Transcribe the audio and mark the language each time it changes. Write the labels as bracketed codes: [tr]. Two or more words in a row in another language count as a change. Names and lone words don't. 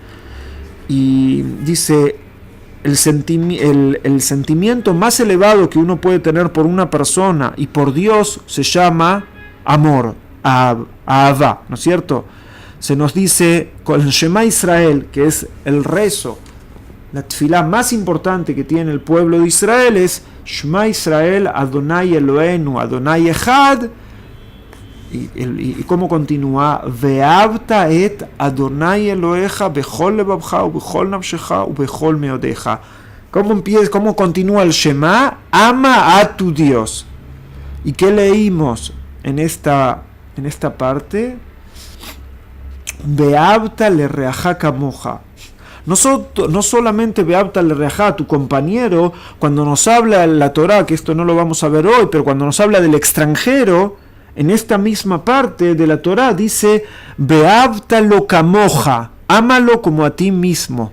[es] Y dice, el sentimiento más elevado que uno puede tener por una persona y por Dios se llama amor, Ahavá, ¿no es cierto? Se nos dice con el Shema Israel, que es el rezo, la tefilá más importante que tiene el pueblo de Israel es [he] שמע ישראל אדני אלהינו אדני אחד. [es] Y cómo continúa, [he] ואהבת את אדני אלהיך בכל לבבך ובכל נפשך ובכל מאדך. [es] ¿Cómo continúa el Shema? Ama a tu Dios. ¿Y qué leímos en esta parte? [he] ואהבת לרעך כמוך. [es] No solamente [he] ואהבת לרעך, [es] tu compañero, cuando nos habla la Torá, que esto no lo vamos a ver hoy, pero cuando nos habla del extranjero, en esta misma parte de la Torá dice [he] ואהבת לו כמוך, [es] ámalo como a ti mismo.